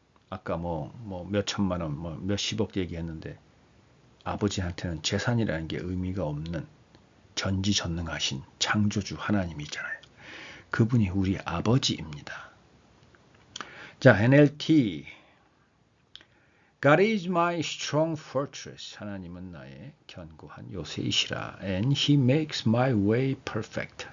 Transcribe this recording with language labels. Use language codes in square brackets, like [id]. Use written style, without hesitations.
[ko] 아까 몇 천만 원, 몇십억 얘기했는데 아버지한테는 재산이라는 게 의미가 없는 전지전능하신 창조주 하나님이잖아요. 그분이 우리 아버지입니다. 자, NLT. [en] God is my strong fortress. [ko] 하나님은 나의 견고한 요새이시라. [en] And He makes my way perfect.